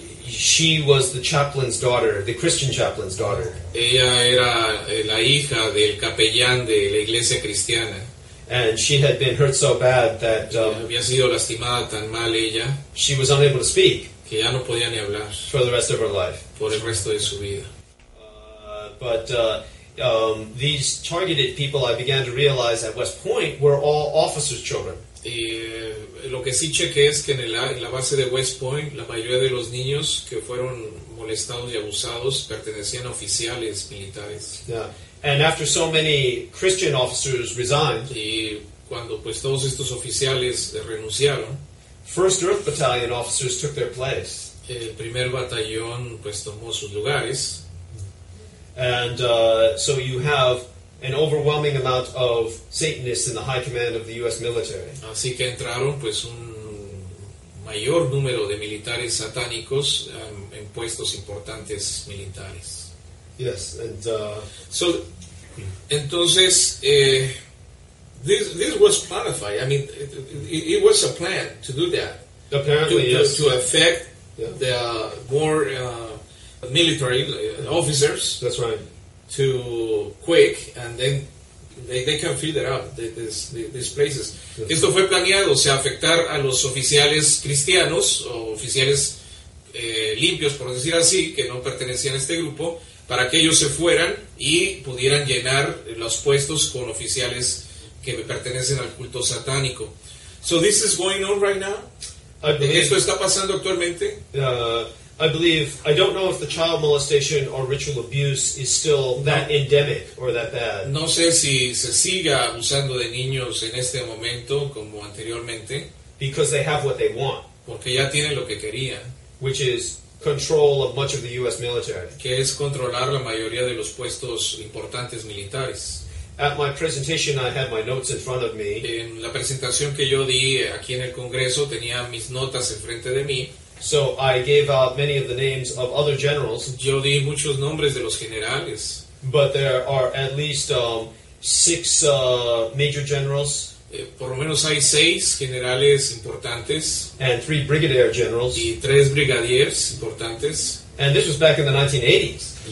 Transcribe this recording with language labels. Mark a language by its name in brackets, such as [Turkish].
[English] she was the chaplain's daughter, the Christian chaplain's daughter. [Spanish] Ella era la hija del capellán de la iglesia cristiana. [English] And she had been hurt so bad that [Spanish] Había sido lastimada tan mal ella [English] she was unable to speak [Spanish] que ya no podía ni hablar [English] for the rest of her life. [Spanish] por el resto de su vida. [English] But these targeted people, I began to realize at West Point, were all officers' children. [Spanish] Y lo que sí chequé es que en la base de West Point la mayoría de los niños que fueron molestados y abusados pertenecían a oficiales militares. Yeah. [English] And after so many Christian officers resigned, [Spanish] Y cuando pues todos estos oficiales renunciaron, [English] 1st Earth Battalion officers took their place. [Spanish] el primer batallón pues tomó sus lugares. [English] And so you have an overwhelming amount of Satanists in the high command of the U.S. military. [Spanish] Así que entraron pues un mayor número de militares satánicos en puestos importantes militares. [English] Yes, and [Spanish] Entonces, [English] this was planified. I mean, it was a plan to do that. apparently, yes. To affect Yeah. the more military officers That's right. to quick, and then they can figure out these places. [Spanish] Esto fue planeado, o sea, afectar a los oficiales cristianos o oficiales limpios, por decir así, que no pertenecían a este grupo, para que ellos se fueran y pudieran llenar los puestos con oficiales que pertenecen al culto satánico. [English] So this is going on right now. [Spanish] Esto está pasando actualmente. [English] I believe, I don't know if the child molestation or ritual abuse is still that endemic or that bad. [Spanish] No sé si se siga abusando de niños en este momento como anteriormente, [English] Because they have what they want, [Spanish] porque ya tienen lo que querían, [English] which is control of much of the U.S. military. [Spanish] que es controlar la mayoría de los puestos importantes militares. [English] At my presentation, I had my notes in front of me. [Spanish] En la presentación que yo di aquí en el Congreso tenía mis notas enfrente de mí. [English] So I gave out many of the names of other generals, [Spanish] Yo di muchos nombres de los generales, [English] but there are at least 6 major generals [Spanish] por lo menos hay 6 generales importantes [English] and 3 brigadier generals. [Spanish] y 3 brigadiers importantes, [English] And this was back in the 1980s.